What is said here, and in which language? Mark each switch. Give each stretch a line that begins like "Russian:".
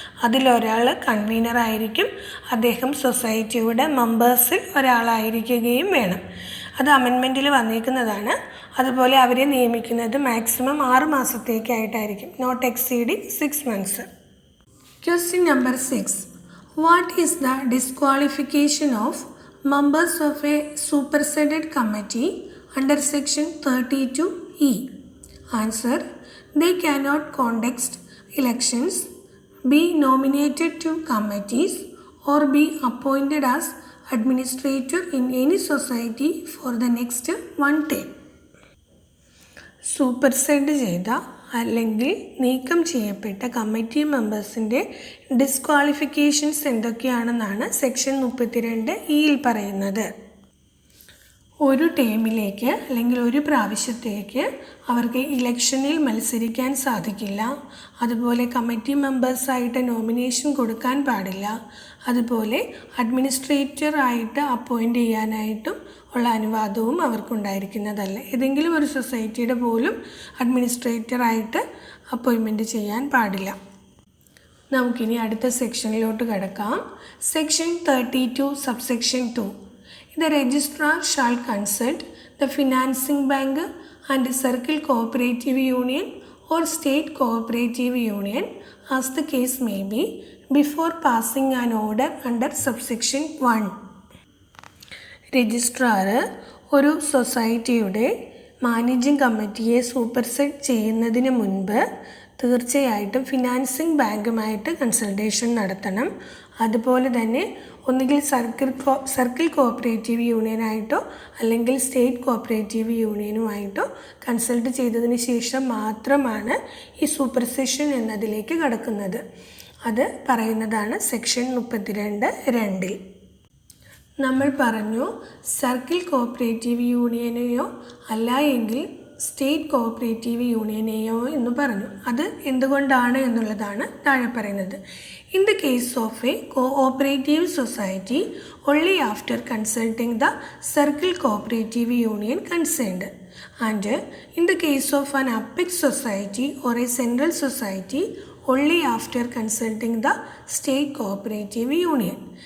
Malayalam: അതിലൊരാൾ കൺവീനറായിരിക്കും. അദ്ദേഹം സൊസൈറ്റിയുടെ മെമ്പേഴ്സിൽ ഒരാളായിരിക്കുകയും വേണം. അത് അമെൻമെൻറ്റിൽ വന്നിരിക്കുന്നതാണ്. അതുപോലെ അവരെ നിയമിക്കുന്നത് maximum 6 മാസത്തേക്കായിട്ടായിരിക്കും,
English: Not exceeding 6 months.
Malayalam: Question number 6.
English: What is the disqualification of members of a superseded committee under section 32E? Answer: they cannot conduct elections, be nominated to committees, or be appointed as administrator in any society for the next one term.
Malayalam: സൂപ്പർസെഡ് ചെയ്ത അല്ലെങ്കിൽ നീക്കം ചെയ്യപ്പെട്ട committee മെമ്പേഴ്സിൻ്റെ disqualifications എന്തൊക്കെയാണെന്നാണ് section 32(e)യിൽ പറയുന്നത്. ഒരു ടേമിലേക്ക് അല്ലെങ്കിൽ ഒരു പ്രാവശ്യത്തേക്ക് അവർക്ക് ഇലക്ഷനിൽ മത്സരിക്കാൻ സാധിക്കില്ല. അതുപോലെ കമ്മിറ്റി മെമ്പേഴ്സായിട്ട് നോമിനേഷൻ കൊടുക്കാൻ പാടില്ല. അതുപോലെ അഡ്മിനിസ്ട്രേറ്ററായിട്ട് അപ്പോയിൻ്റ് ചെയ്യാനായിട്ടും ഉള്ള അനുവാദവും അവർക്കുണ്ടായിരിക്കുന്നതല്ല. ഏതെങ്കിലും ഒരു സൊസൈറ്റിയുടെ പോലും അഡ്മിനിസ്ട്രേറ്ററായിട്ട് അപ്പോയിൻമെൻറ്റ് ചെയ്യാൻ പാടില്ല. നമുക്കിനി അടുത്ത സെക്ഷനിലോട്ട് കിടക്കാം. Section 32 subsection 2.
English: The registrar shall consult the financing bank and circle cooperative union or state cooperative union as the case may be before passing an order under subsection 1.
Malayalam: Registrar ഒരു സൊസൈറ്റിയുടെ മാനേജിംഗ് കമ്മിറ്റിയെ സൂപ്പർസെഡ് ചെയ്യുന്നതിന് മുൻപ് തീർച്ചയായിട്ടും ഫിനാൻസിങ് ബാങ്കുമായിട്ട് കൺസൾട്ടേഷൻ നടത്തണം. അതുപോലെ തന്നെ ഒന്നുകിൽ സർക്കിൾ കോഓപ്പറേറ്റീവ് യൂണിയനായിട്ടോ അല്ലെങ്കിൽ സ്റ്റേറ്റ് കോഓപ്പറേറ്റീവ് യൂണിയനുമായിട്ടോ കൺസൾട്ട് ചെയ്തതിന് ശേഷം മാത്രമാണ് ഈ സൂപ്പർസെഷൻ എന്നതിലേക്ക് കടക്കുന്നത്. അത് പറയുന്നതാണ് സെക്ഷൻ 32(2)ൽ. നമ്മൾ പറഞ്ഞു സർക്കിൾ കോഓപ്പറേറ്റീവ് യൂണിയനെയോ അല്ല എങ്കിൽ സ്റ്റേറ്റ് കോഓപ്പറേറ്റീവ് യൂണിയനെയോ എന്ന് പറഞ്ഞു. അത് എന്തുകൊണ്ടാണ് എന്നുള്ളതാണ് താഴെ പറയുന്നത്.
English: In the case of a cooperative society, only after consulting the circle cooperative union concerned, and in the case of an apex society or a central society, only after consulting the state cooperative union.